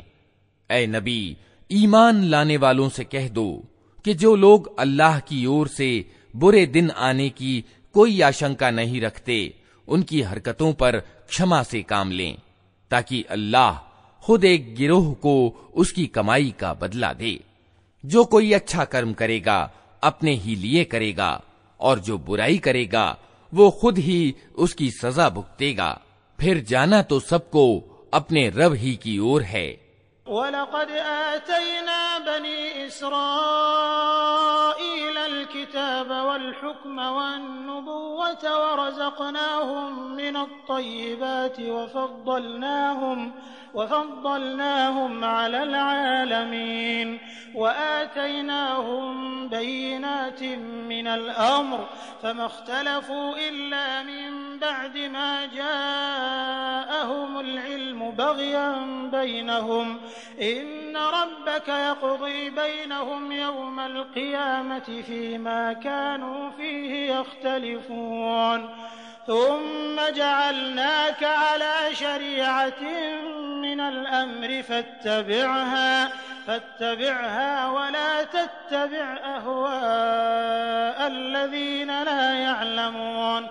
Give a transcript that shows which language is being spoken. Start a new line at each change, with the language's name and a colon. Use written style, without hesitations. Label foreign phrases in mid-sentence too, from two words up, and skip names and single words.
Hindi: ऐ नबी, ईमान लाने वालों से कह दो कि जो लोग अल्लाह की ओर से बुरे दिन आने की कोई आशंका नहीं रखते, उनकी हरकतों पर क्षमा से काम लें, ताकि अल्लाह खुद एक गिरोह को उसकी कमाई का बदला दे। जो कोई अच्छा कर्म करेगा अपने ही लिए करेगा, और जो बुराई करेगा वो खुद ही उसकी सजा भुगतेगा। फिर जाना तो सबको अपने रब ही की ओर है।
Arabic: ولقد آتينا بني إسرائيل الكتاب والحكم والنبوة ورزقناهم من الطيبات وفضلناهم على العالمين وآتيناهم بينات من الأمر فما اختلفوا إلا من بعد ما جاءهم العلم بغيا بينهم إن ربك يقضي بينهم يوم القيامة فيما كانوا فيه يختلفون ثم جعلناك على شريعة من الأمر فاتبعها ولا تتبع أهواء الذين لا يعلمون.